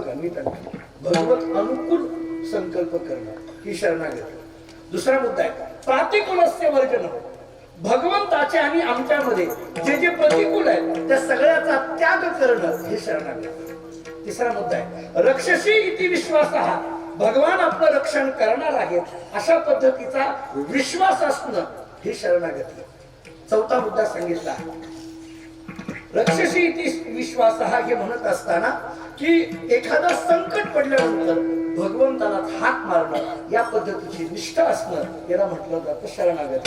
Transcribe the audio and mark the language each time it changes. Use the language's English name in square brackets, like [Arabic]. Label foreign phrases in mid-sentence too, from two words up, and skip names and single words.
[Marathi] बघा मी त्यांना भगवत अनुकूल संकल्प करणं ही शरणागती. दुसरा मुद्दा आहे [Sanskrit] प्रातिकूलस्य वर्जन, [Marathi] भगवंताचे आणि आमच्यामध्ये जे जे प्रतिकूल आहे त्या सगळ्याचा त्याग करणं हे शरणागती. तिसरा मुद्दा आहे [Sanskrit] रक्षसी इति विश्वासः, [Marathi] भगवान आपलं रक्षण करणार आहेत अशा पद्धतीचा विश्वास असणं हे शरणागती. चौथा मुद्दा सांगितला [Sanskrit] रक्षसी इति विश्वासः [Marathi] हे म्हणत असताना की एखादं संकट पडल्यानंतर भगवंताला हाक मारणं या पद्धतीची निष्ठा असणं याला म्हटलं जातं शरणागती.